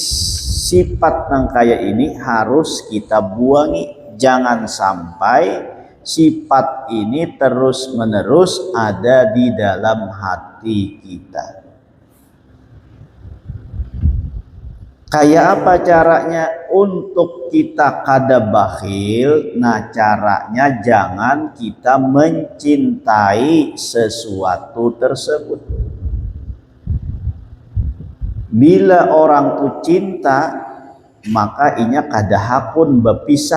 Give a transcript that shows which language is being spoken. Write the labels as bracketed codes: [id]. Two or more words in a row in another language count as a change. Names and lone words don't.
[bjn] Sifat yang kayak ini harus kita buangi. [id] Jangan sampai sifat ini terus menerus ada di dalam hati kita. [bjn] Kayak apa caranya untuk kita kada bakhil? [id] Nah, caranya jangan kita mencintai sesuatu tersebut. [bjn] Bila orang tuh cinta, maka inya kada hakun berpisah.